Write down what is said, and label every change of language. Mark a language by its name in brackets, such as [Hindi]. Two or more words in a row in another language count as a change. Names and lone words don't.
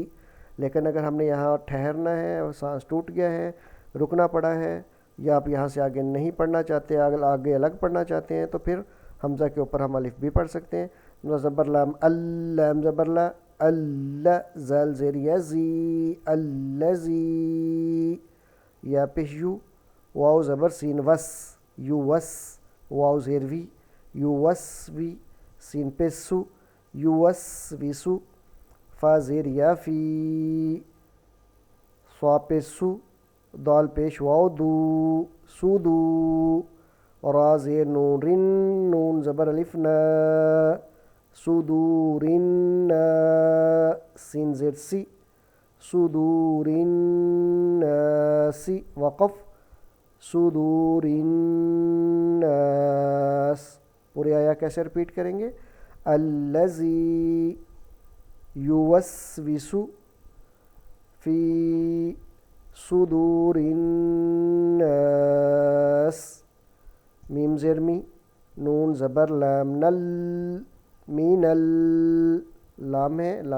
[Urdu] لیکن اگر ہم نے یہاں ٹھہرنا ہے اور سانس ٹوٹ گیا ہے، رکنا پڑا ہے، یا آپ یہاں سے آگے نہیں پڑھنا چاہتے، آگے الگ پڑھنا چاہتے ہیں، تو پھر حمزہ کے اوپر ہم الف بھی پڑھ سکتے ہیں، زبر لام اللام زبر لا، اللہ، زال زیر یزی، الذی، یا پیش یو، واو زبر سین وس، یو وس، واو زیر وی، یو وس وی، سین پیش سو، یو وس وی سو، فا زیر یا فی، سوا پیش سو، دال پیش واو دو، سو دو، را زیر نون رن، نون زبر الف نا، صدورن، سین زیر سی، [Arabic] صدور الناس، وقف، صدور الناس۔ [Urdu] پوری آیا کیسے رپیٹ کریں گے؟ [Arabic] الذی یوسوس فی صدور الناس، [Urdu] میم زیر می، نون زبر لام نل، مین لام ہے، لام